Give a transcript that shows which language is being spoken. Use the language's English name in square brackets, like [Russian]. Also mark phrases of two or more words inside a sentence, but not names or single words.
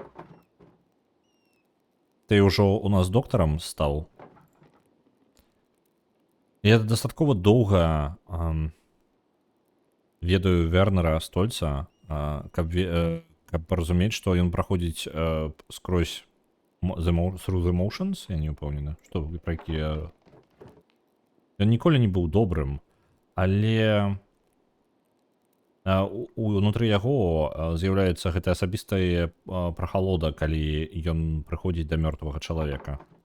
[Belarusian] Ты ўжо у нас доктарам стаў? Я дастаткова доўга ведаю Вернера Стольца, каб разумець, што ён праходзіць скрозь [English] through the motions, [Belarusian] я не ўпэўнены, што пра якія... Ён ніколі не быў добрым, але унутры яго з'яўляецца гэта асабістая прахалода, калі ён прыходзіць да мёртвага чалавека.